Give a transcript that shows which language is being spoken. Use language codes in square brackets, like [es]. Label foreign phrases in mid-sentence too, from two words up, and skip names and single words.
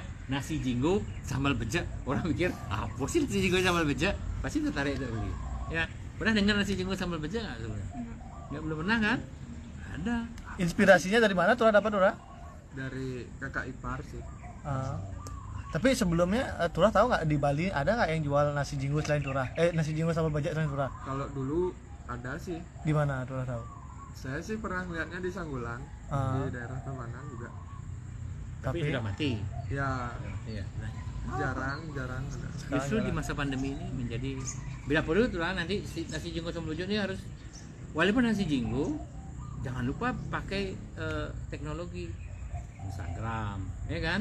[id] Nasi jinggo sambal bejek, orang mikir apa sih nasi jinggo sambal bejek, pasti tertarik itu beli. Ya, pernah dengar nasi jinggo sambal bejek nggak sebenarnya? Nggak, belum pernah kan? Ada. Inspirasinya dari mana Turah dapat Turah? Dari kakak ipar sih. Tapi sebelumnya Turah tahu nggak di Bali ada nggak yang jual nasi jinggo selain Turah? Nasi jinggo sambal bejek selain Turah? Kalau dulu ada sih. Di mana Turah tahu? Saya sih pernah lihatnya di Sanggulan, di daerah Tabanan juga. Tapi sudah mati. Ya, Iya. Nah, jarang ada. justru di masa pandemi ini menjadi bila perlu tuh lah nanti nasi jinggo sambal bejek ini harus, walaupun nasi jinggo jangan lupa pakai teknologi Instagram, ya kan?